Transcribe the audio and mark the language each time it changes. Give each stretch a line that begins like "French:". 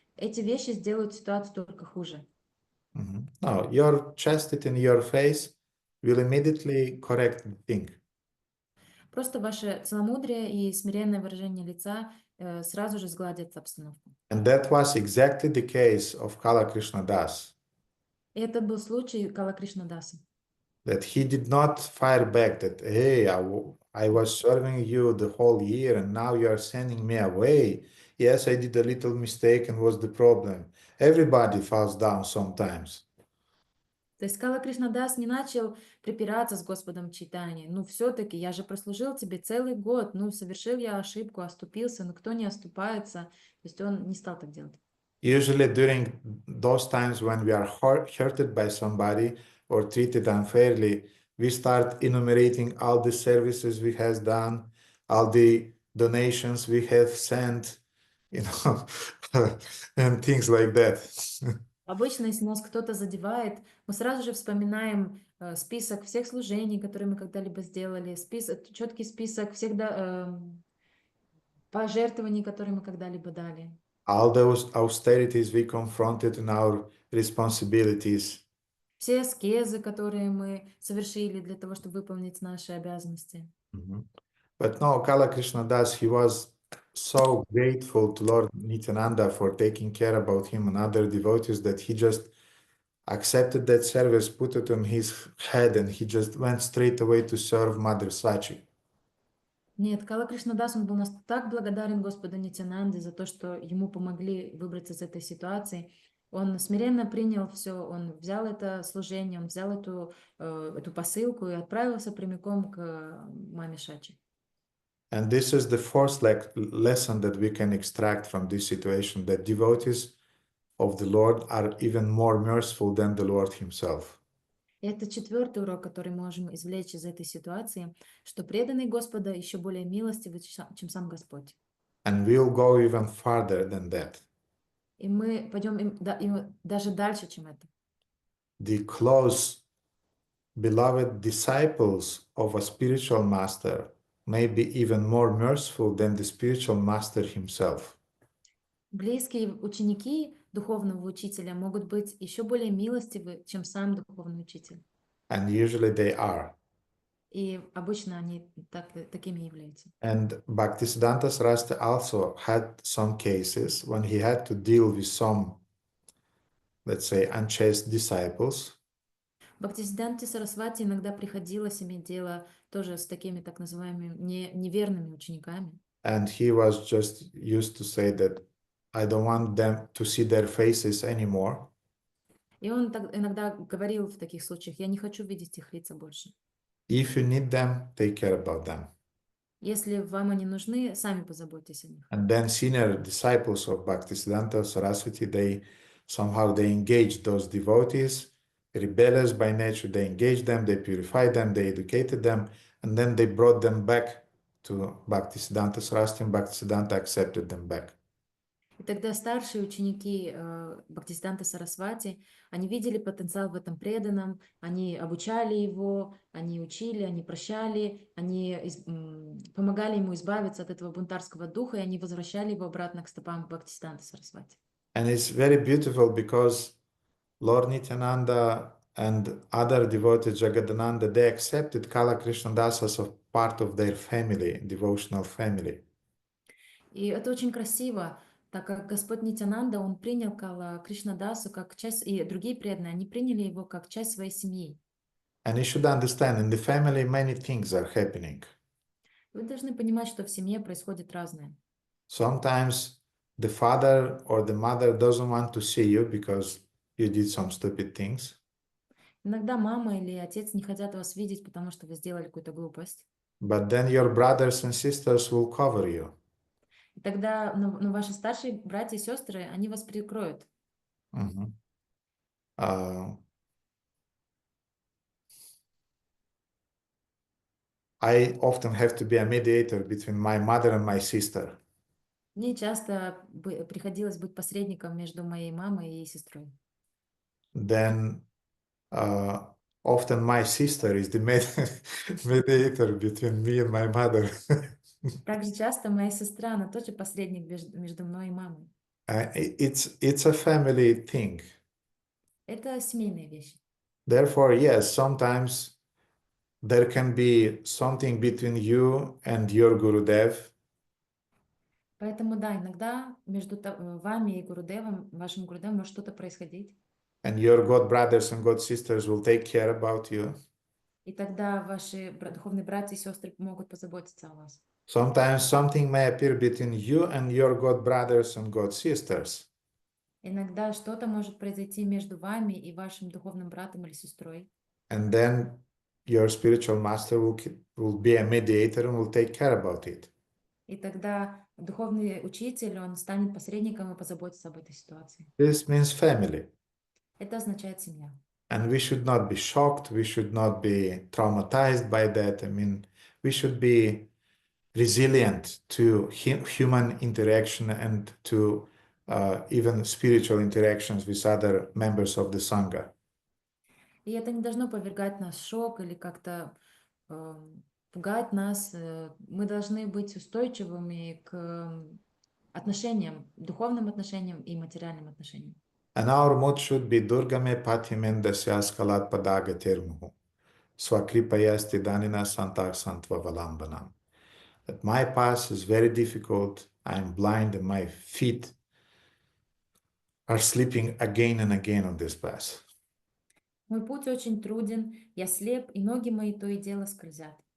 Russian: Эти вещи сделают ситуацию только хуже.
English: No, your chastity in your face will immediately correct the thing.
Russian: Просто ваше целомудрие и смиренное выражение лица сразу же сгладят обстановку.
English: And that was exactly the case of Kala Krishna Das.
Russian: И это был случай Кала Кришнадаса.
English: That he did not fire back that, hey, I was serving you the whole year and now you are sending me away. Yes, I did a little mistake and was the problem. Everybody falls down sometimes.
Russian: То есть Кала Кришнадас не начал припираться с Господом Чайтаньей. Ну, все-таки я же прослужил тебе целый год. Ну, совершил я ошибку, оступился, но кто не оступается? То есть он не стал так делать.
English: Usually during those times when we are hurted by somebody or treated unfairly, we start enumerating all the services we have done, all the donations we have sent, you know, and things like that.
Russian: Обычно, если нас кто-то задевает, мы сразу же вспоминаем список всех служений, которые мы когда-либо сделали, четкий список всех пожертвований, которые мы когда-либо дали.
English: All those austerities we confronted in our responsibilities.
Russian: Все аскезы, которые мы совершили для того, чтобы выполнить наши обязанности.
English: But no, Kala Krishna Das, he was so grateful to Lord Nityananda for taking care about him and other devotees that he just accepted that service, put it on his head, and he just went straight away to serve Mother Sachi.
Russian: Нет, Кала Кришнадас, он был так благодарен Господу Нитянанде за то, что ему помогли выбраться из этой ситуации. Он смиренно принял все, он взял это служение, он взял эту посылку и отправился прямиком к маме Шачи.
English: And this is the fourth lesson that we can extract from this situation, that devotees of the Lord are even more merciful than the Lord himself.
Russian: И это четвертый урок, который мы можем извлечь из этой ситуации, что преданный Господа еще более милостивый, чем сам Господь.
English: And we'll go even farther than that.
Russian: И мы пойдем даже дальше, чем это.
English: The close, beloved disciples of a spiritual master may be even more merciful than the spiritual master himself.
Russian: Близкие ученики духовного учителя могут быть еще более милостивы, чем сам духовный учитель.
English: And usually they are.
Russian: И обычно они такими являются.
English: And Bhaktisiddhanta Saraswati also had some cases when he had to deal with some, let's say, unchaste disciples.
Russian: Бхактисиддханте Сарасвати иногда приходилось иметь дело тоже с такими так называемыми неверными учениками.
English: And he was just used to say that I don't want them to see their faces anymore.
Russian: И он иногда говорил в таких случаях: я не хочу видеть их лица больше.
English: If you need them, take care about them.
Russian: Если вам они нужны, сами позаботьтесь о них.
English: And then senior disciples of Bhaktisiddhanta Saraswati, they engaged those devotees, rebellious by nature, they engaged them, they purified them, they educated them, and then they brought them back to Bhaktisiddhanta Saraswati, and Bhaktisiddhanta accepted them back.
Russian: И тогда старшие ученики Бхактисиддханты Сарасвати, они видели потенциал в этом преданном, они обучали его, они учили, они прощали, они помогали ему избавиться от этого бунтарского духа, и они возвращали его обратно к стопам Бхактисиддханты Сарасвати.
English: And it's very beautiful because Lord Nityananda and other devotees, Jagadananda, they accepted Kala Krishnadas as a part of their family, devotional family.
Russian: И это очень красиво, так как Господь Нитянанда, он принял Кала Кришнадасу как часть, и другие преданные, они приняли его как часть своей семьи.
English: And you should understand, in the family many things are happening.
Russian: Вы должны понимать, что в семье происходит разное.
English: Sometimes the father or the mother doesn't want to see you because you did some stupid things.
Russian: Иногда мама или отец не хотят вас видеть, потому что вы сделали какую-то глупость.
English: But then your brothers and sisters will cover you.
Russian: И тогда ваши старшие братья и сестры, они вас прикроют.
English: I often have to be a mediator between my mother and my sister.
Russian: Мне часто приходилось быть посредником между моей мамой и сестрой.
English: then often my sister is the mediator between me and my mother.
Russian: Также часто моя сестра, она тоже посредник между мной и мамой.
English: It's a family thing.
Russian: Это семейные вещи.
English: Therefore, yes, sometimes there can be something between you and your Gurudev,
Russian: Поэтому да, иногда между вами и Гурудевом, вашим Гурудевом может что-то происходить.
English: and your God brothers and God sisters will take care about you.
Russian: И тогда ваши духовные братья и сестры могут позаботиться о вас.
English: Sometimes something may appear between you and your God brothers and God sisters.
Russian: Иногда что-то может произойти между вами и вашим духовным братом или сестрой.
English: And then your spiritual master will be a mediator and will take care about it.
Russian: И тогда духовный учитель, он станет посредником и позаботится об этой ситуации.
English: This means family.
Russian: Это означает семья.
English: And we should not be shocked. We should not be traumatized by that. I mean, we should be resilient to human interaction and to even spiritual interactions with other members of the Sangha.
Russian: И это не должно повергать нас в шок или как-то пугать нас. Мы должны быть устойчивыми к отношениям, духовным отношениям и материальным отношениям.
English: And our mood should be
Sanskrit: Durgame Patimendasya Skalat Padaga Termuhu Swakripayasti Danina Santak Santva Valambanam.
English: That my path is very difficult, I'm blind, and my feet are slipping again and again on this path.
Russian: Мой путь очень труден, я слеп, и ноги мои то и дело скользят.